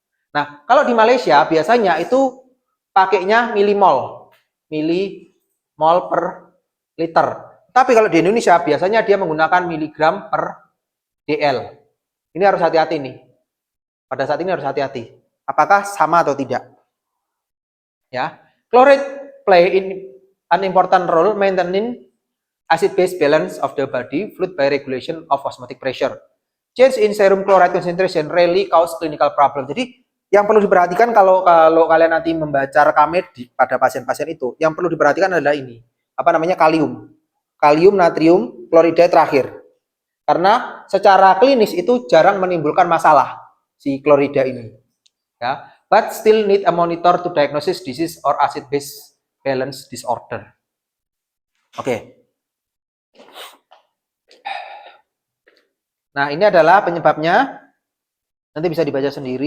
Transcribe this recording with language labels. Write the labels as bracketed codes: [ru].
[id] Nah, kalau di Malaysia biasanya itu pakainya milimol. Milimol per liter. Tapi kalau di Indonesia biasanya dia menggunakan miligram per DL. Ini harus hati-hati nih. Pada saat ini harus hati-hati. Apakah sama atau tidak? [en] Ya, chloride play an important role maintaining acid-base balance of the body fluid by regulation of osmotic pressure. Change in serum chloride concentration rarely cause clinical problem. [id] Jadi yang perlu diperhatikan kalau kalian nanti membaca rekamed pada pasien-pasien itu, yang perlu diperhatikan adalah ini. Apa namanya? Kalium. Kalium, natrium, klorida terakhir. Karena secara klinis itu jarang menimbulkan masalah si klorida ini. [en] Ya, but still need a monitor to diagnosis disease or acid base balance disorder. [id] Oke. Nah, ini adalah penyebabnya. Nanti bisa dibaca sendiri.